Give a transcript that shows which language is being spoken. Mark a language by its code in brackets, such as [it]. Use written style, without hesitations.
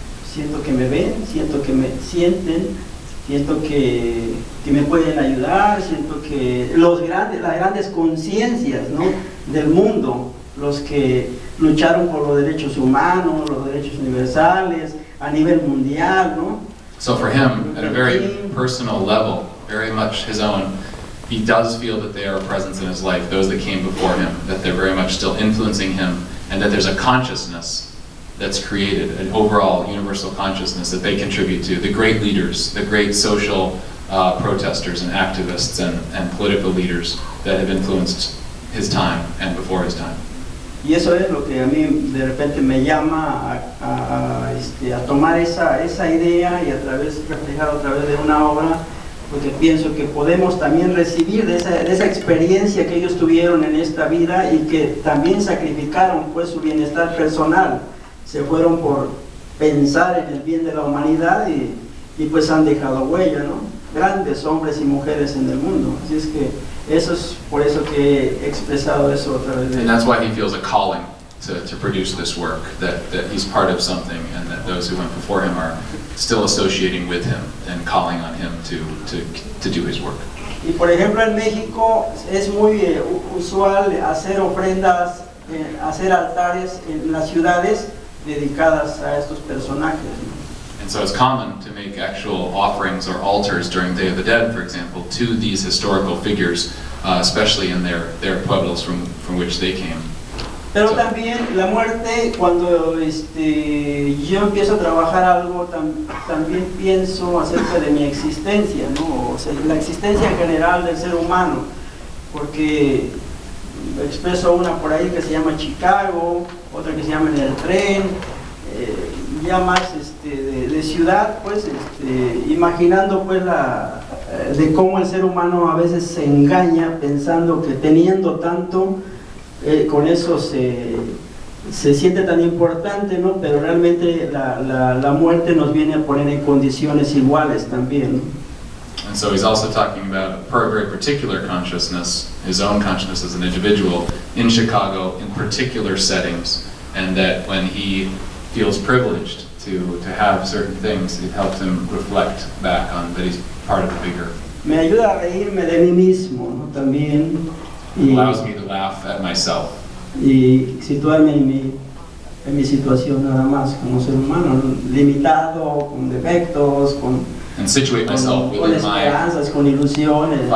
[es] siento que me ven, siento que me sienten, siento que me pueden ayudar, siento que las grandes conciencias, ¿no?, del mundo, los que lucharon por los derechos humanos, los derechos universales a nivel mundial, ¿no? [en] So for him, at a very personal level, very much his own, he does feel that they are a presence in his life, those that came before him, that they're very much still influencing him, and that there's a consciousness that's created, an overall universal consciousness that they contribute to. The great leaders, the great social protesters and activists and political leaders that have influenced his time and before his time. [es] Y eso es lo que a mí de repente me llama a tomar esa idea y reflejar a través de una obra, porque pienso que podemos también recibir de esa experiencia que ellos tuvieron en esta vida y que también sacrificaron pues su bienestar personal, se fueron por pensar en el bien de la humanidad y pues han dejado huella, ¿no? Grandes hombres y mujeres en el mundo, así es que eso es por eso que he expresado eso a través de... [en] And that's why he feels a calling to produce this work, that he's part of something, and that those who went before him are still associating with him and calling on him to do his work. [es] Y por ejemplo en México es muy usual hacer ofrendas, hacer altares en las ciudades dedicadas a estos personajes, ¿no? [en] And so it's common to make actual offerings or altars during Day of the Dead, for example, to these historical figures, especially in their pueblos from which they came. [es] Pero también la muerte, cuando yo empiezo a trabajar algo, también pienso acerca de mi existencia, ¿no? O sea, la existencia en general del ser humano, porque expreso una por ahí que se llama Chicago, otra que se llama En el tren, ya más de ciudad, pues imaginando pues de cómo el ser humano a veces se engaña pensando que teniendo tanto, con eso se siente tan importante, ¿no? Pero realmente la muerte nos viene a poner en condiciones iguales también, ¿no? [en] And so he's also talking about a very particular consciousness, his own consciousness as an individual in Chicago, in particular settings, and that when he feels privileged to have certain things, it helps him reflect back on that he's part of the bigger. [es] Me ayuda a reírme de mí mismo, ¿no? También. [en] Allows me to laugh at myself. [es] Y situarme en mi situación nada más como ser humano, ¿no? Limitado, con defectos, [en] And situate myself [es] con [en] within my [es] esperanzas, con ilusiones, ¿no?